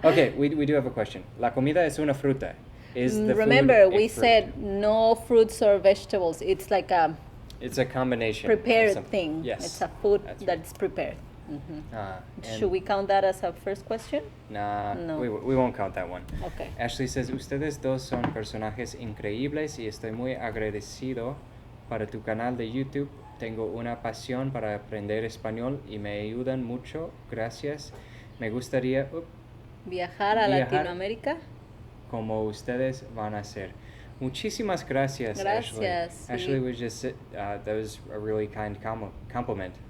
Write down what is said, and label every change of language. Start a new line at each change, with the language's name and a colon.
English: Okay, we do have a question.
Spanish: La comida es una fruta.
English: Is the Remember, food a we fruit? said no fruits or vegetables. It's like a It's a combination. of prepared something. thing. Yes. It's a food That's right. that's prepared. Mhm. And Should we count that as a first question? Nah, No. we won't count that one. Okay. Ashley says,
Spanish: ustedes dos son personajes increíbles y estoy muy agradecido para tu canal de YouTube. Tengo una pasión para aprender español y me ayudan mucho. Gracias. Me gustaría Viajar a Viajar. Latinoamérica. como ustedes van a hacer. Muchísimas gracias, Ashley. Gracias, sí.
English: Ashley was just that was a really kind compliment.